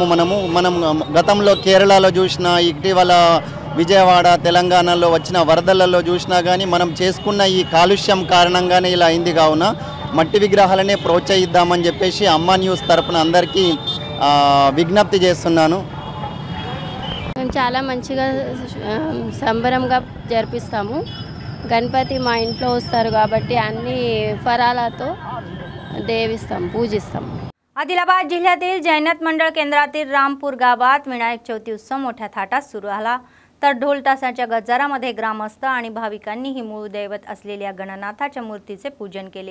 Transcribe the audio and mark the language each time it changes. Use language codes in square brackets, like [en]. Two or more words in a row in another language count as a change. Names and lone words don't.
[te] మనం గతంలో కేరళలో చూసినా, ఇటీవల విజయవాడ, తెలంగాణలో వచ్చిన వరదలలో చూసినా కానీ మనం చేసుకున్న ఈ కాలుష్యం కారణంగానే ఇలా అయింది। కావున మట్టి విగ్రహాలనే ప్రోత్సహిద్దామని చెప్పేసి అమ్మా న్యూస్ తరపున అందరికీ విజ్ఞప్తి చేస్తున్నాను। మేము చాలా మంచిగా సంబరంగా జరిపిస్తాము. గణపతి మా ఇంట్లో వస్తారు కాబట్టి అన్ని फराळाతో देविస్తాం, पूजिస్తాం. [mr] आदिलाबाद जिल्ह्यातील जैनत मंडळ केंद्रातील रामपूर गावात विनायक चौथी उत्सव मोठ्या थाटात सुरू झाला. तर ढोल तासाच्या गजरामध्ये ग्रामस्थ आणि भाविकांनीही मूळ दैवत असलेल्या गणनाथाच्या मूर्तीचे पूजन केले.